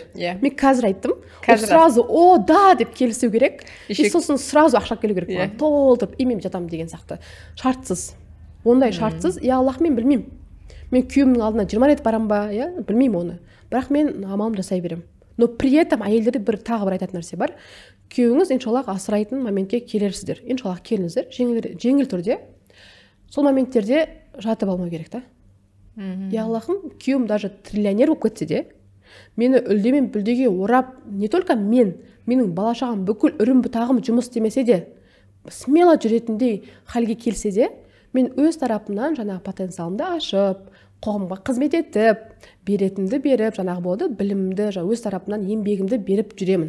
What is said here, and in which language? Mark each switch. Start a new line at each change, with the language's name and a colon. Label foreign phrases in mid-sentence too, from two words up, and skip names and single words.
Kazakh: Мен қазір айттым. Сразу о да деп келісу керек. И сосын сразу ақша келу керек. Толтырып, мен жатамын деген сияқты. Шартсыз. Ондай шартсыз. Аллах, мен білмеймін. Мен күйеуімнің алдына 20 рет барам ба, білмеймін оны. Бірақ мен амалымды жасай беремін. Но при этом әйелдерде тағы бір айтатын нәрсе бар. Күйеуіңіз иншаллах асырайтын моментке келерсіздер. Иншаллах келіңіздер. Жеңіл түрде. Сол моменттерде жатып алмау керек та. Аллахым, күйеуім даже триллионер болып кетсе де, мені үлдемен бүлдеге орап,
Russian: не только
Kazakh: менің бала-шағам бүкіл үрім бұтағым жұмыс істемесе де, смело жүретіндей халге келсе де, мен өз тарапымнан жаңағы потенциалымды ашып, қоғамға қызмет етіп, беретінді беріп, жаңағы болды, білімді өз тарапымнан еңбегімді беріп жүремін.